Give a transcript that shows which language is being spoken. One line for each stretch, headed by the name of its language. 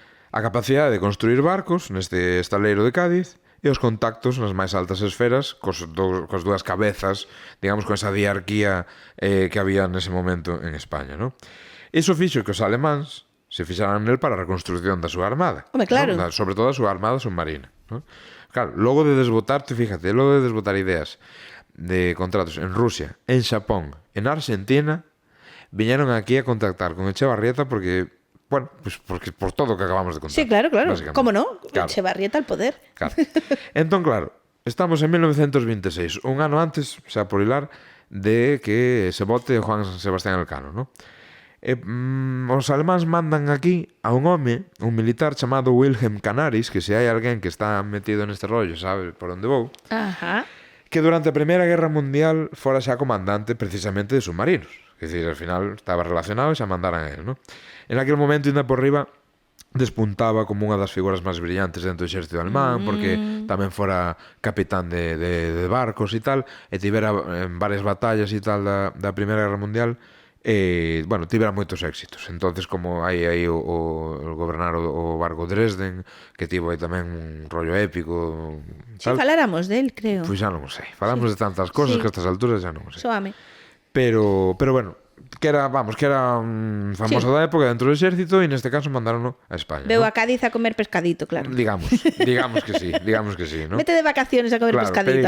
Galician: A capacidade de construir barcos neste estaleiro de Cádiz e os contactos nas máis altas esferas cos dúas cabezas, digamos, con esa diarquía que había nese momento en España, ¿no? Iso fixo que os alemáns se fixaran nel para a reconstrucción da súa armada. Home, claro. ¿no? Sobre todo a súa armada submarina, ¿no? Claro, logo de desbotarte, fíjate, logo de desbotar ideas de contratos en Rusia, en Xapón, en Argentina, viñeron aquí a contactar con Echevarrieta porque, bueno, pues porque por todo o que acabamos de contar. Sí, claro. básicamente.
Spanish: ¿Cómo no?
Galician: Claro.
Spanish: Echevarrieta al poder.
Galician: Claro. Entón, claro, estamos en 1926, un ano antes, xa por hilar, de que se vote Juan Sebastián Elcano, ¿no? Os alemáns mandan aquí a un home, un militar chamado Wilhelm Canaris, que se hai alguén que está metido neste rollo, sabe por onde vou, Ajá. que durante a Primeira Guerra Mundial fora xa comandante precisamente de submarinos.
Spanish: Es decir, al final estaba relacionado
Galician: e xa mandaran
Spanish: a él, ¿no?
Galician: En aquel momento, ainda por riba, despuntaba como unha das figuras máis brillantes dentro do exército alemán, porque tamén fora capitán de barcos e tal, e tivera en varias batallas e tal da Primeira Guerra Mundial, bueno, tivera moitos éxitos. Entonces, como hai aí o gobernar o barco Dresden, que tivo aí tamén un rollo épico tal. Si faláramos del, creo. Pois xa non o sei. Falamos de tantas cosas que a estas alturas xa non o sei. Soame. Pero bueno, que era famoso da época dentro do exército, e neste caso mandaron a España. Veu a Cádiz a comer pescadito, claro. Digamos que sí, ¿no?
Spanish: Vete de vacaciones a comer pescadito,